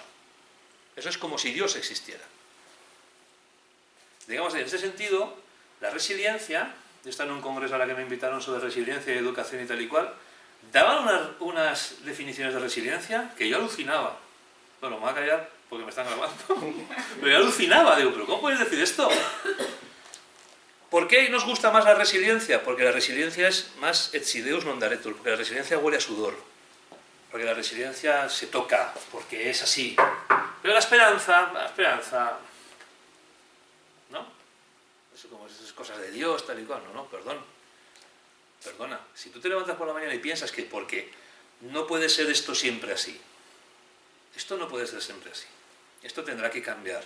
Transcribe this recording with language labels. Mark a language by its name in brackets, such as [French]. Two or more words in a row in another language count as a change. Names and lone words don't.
[Spanish] Eso es como si Dios existiera. Digamos, en ese sentido, la resiliencia, yo estaba en un congreso a la que me invitaron sobre resiliencia y educación y tal y cual, daban unas definiciones de resiliencia que yo alucinaba. Bueno, me voy a callar porque me están grabando. Pero yo alucinaba, digo, ¿pero cómo puedes decir esto? ¿Por qué nos gusta más la resiliencia? Porque la resiliencia es más [Latin] et si Deus non daretur, [Spanish] porque la resiliencia huele a sudor. Porque la resiliencia se toca, porque es así. Pero la esperanza, ¿no? Eso como esas cosas de Dios, tal y cual, no, perdona. Si tú te levantas por la mañana y piensas que porque no puede ser esto siempre así, esto no puede ser siempre así, esto tendrá que cambiar.